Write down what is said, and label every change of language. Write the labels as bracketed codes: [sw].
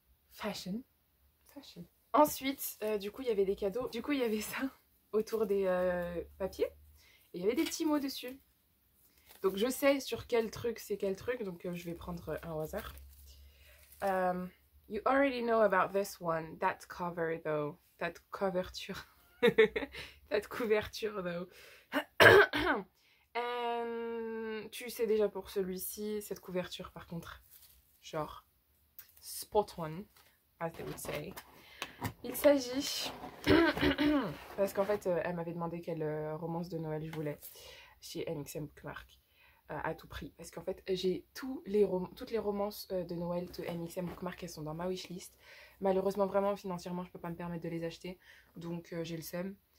[en] Fashion. Fashion. [fr] Ensuite, du coup, il y avait des cadeaux. Du coup, il y avait ça autour des papiers. Et il y avait des petits mots dessus. Donc, je sais sur quel truc c'est quel truc. Donc, je vais prendre un au hasard. [en] You already know about this one. That cover, though. That couverture. That couverture, though. [fr] And tu sais déjà pour celui-ci, cette couverture, par contre. [en] Genre, spot on, as they would say. [fr] Il s'agit, parce qu'en fait, elle m'avait demandé quelle romance de Noël je voulais chez NXM Bookmark à tout prix. Parce qu'en fait, j'ai toutes les romances de Noël de NXM Bookmark, elles sont dans ma wishlist. Malheureusement, vraiment, financièrement, je peux pas me permettre de les acheter. Donc, j'ai le seum.